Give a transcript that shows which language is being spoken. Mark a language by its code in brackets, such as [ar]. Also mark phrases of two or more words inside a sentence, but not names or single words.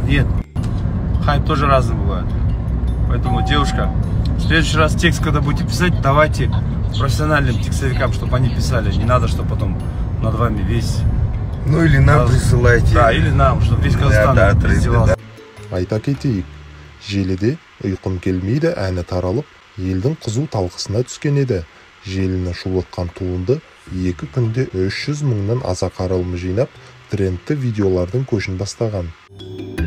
[ru] Нет, хайп тоже разный бывает. Поэтому, девушка, в следующий раз текст, когда будете писать, давайте профессиональным текстовикам, чтобы они писали. Не надо, чтобы потом над вами весь... Ну или нам присылайте. Да, или нам, чтобы весь Казахстан издевался. [kk] Айта кетейік, желіде «Ұйқым келмейді» әні таралып, елдің қызу талқысына түскен еді. Желіні шулатқан туынды 2 күнде 300 мыңнан аса қаралым жинап, трендті видеолардың көшін бастаған.